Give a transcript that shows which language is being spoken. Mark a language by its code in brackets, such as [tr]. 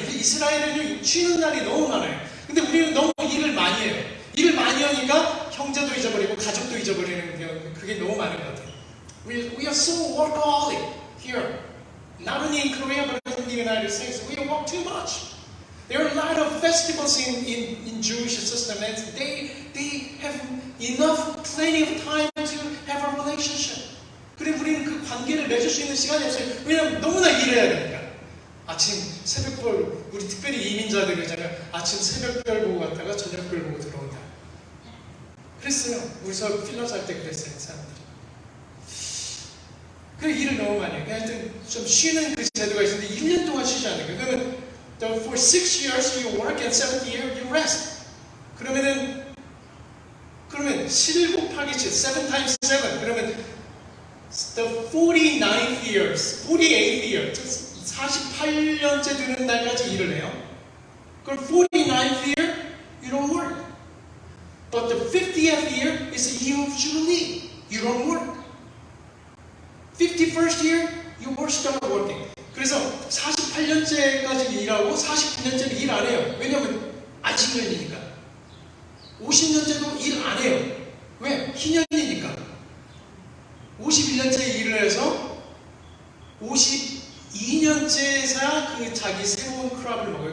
[ko] 이스라엘은 쉬는 날이 너무 많아요. 근데 우리는 너무 일을 많이 해요. 일을 많이 하니까 형제도 잊어버리고 가족도 잊어버리는 그게 너무 많은 것 같아요. [en] We are so workaholic here. Not only in Korea but in the United States. We work too much. There are a lot of festivals in Jewish system and they have enough, plenty of time to have a relationship. [ko] 그래 우리는 그 관계를 맺을 수 있는 시간이 없어요. 왜냐하면 너무나 일해야 되니까. 아침 새벽별, 우리 특별히 이민자들 있잖아요. 아침 새벽별 보고 갔다가 저녁별 보고 들어온다. 그랬어요. 우리서 필러 살 때 그랬어요, 사람들이. 그래 일을 너무 많이 해요. 하여튼 좀 쉬는 그 제도가 있는데 1년 동안 쉬지 않는 거예요. 그러면 [en] for 6 years you work and 7th year you rest. [ko] 그러면 7 곱하기 7, [en] 7 times 7. [ko] 그러면 [en] the 49th years, 48th year, [ko] 48년째 되는 날까지 일을 해요. 그럼 [en] 49th year, you don't work. But the 50th year is a year of Jubilee. You don't work. 51st year, you will start working. [ko] 그래서 48년째까지 일하고 49년째는 일 안 해요. 왜냐하면 안식년이니까. 50년째도 일 안 해요. 왜? 희년이니까. 51년째 일을 해서 52년째에서야 그 자기 새로운 크랍을 먹어요.